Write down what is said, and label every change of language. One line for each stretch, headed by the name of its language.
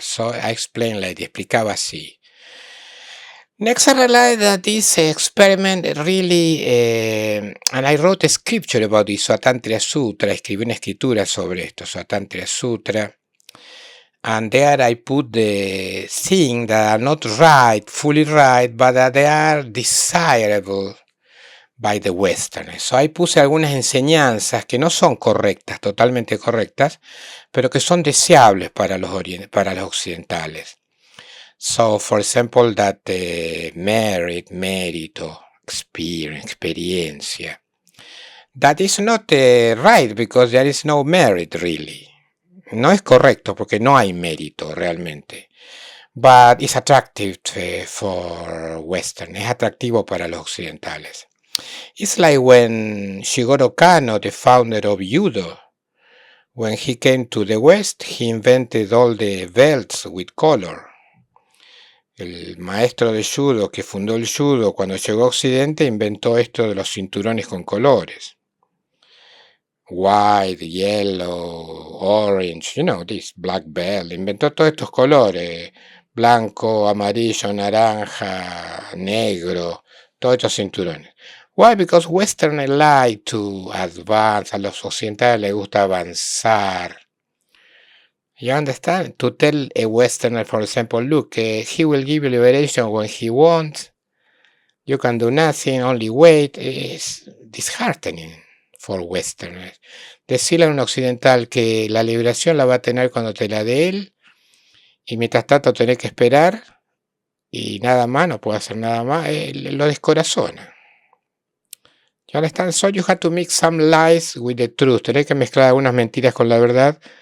English: So I explained like,
Spanish: explicaba así.
English: Next, I realized that this experiment really, and I wrote a scripture about this, Swatantriya Sutra,
Spanish: escribí una escritura sobre esto, Swatantriya Sutra,
English: and there I put the things that are not right, fully right, but that they are desirable by the Westerners.
Spanish: So ahí puse algunas enseñanzas que no son correctas, totalmente correctas, pero que son deseables para los occidentales.
English: So, for example, that merit, mérito, experience, experiencia. That is not right because there is no merit really.
Spanish: No es correcto porque no hay mérito realmente.
English: But it's attractive for Western.
Spanish: Es atractivo para los occidentales.
English: It's like when Shigeru Kano, the founder of Judo, when he came to the West, he invented all the belts with color.
Spanish: El maestro de judo que fundó el judo cuando llegó a Occidente inventó esto de los cinturones con colores.
English: White, yellow, orange, you know, this black belt.
Spanish: Inventó todos estos colores. Blanco, amarillo, naranja, negro, todos estos cinturones.
English: Why? Because Westerners like to advance.
Spanish: A los occidentales les gusta avanzar.
English: You understand? To tell a Westerner, for example, look, he will give you liberation when he wants. You can do nothing, only wait. Is disheartening for Westerners.
Spanish: Decirle a un occidental que la liberación la va a tener cuando te la dé él, y mientras tanto tenés que esperar, y nada más, no puede hacer nada más, lo descorazona.
English: You understand? So you have to mix some lies with the truth.
Spanish: Tenés que mezclar algunas mentiras con la verdad.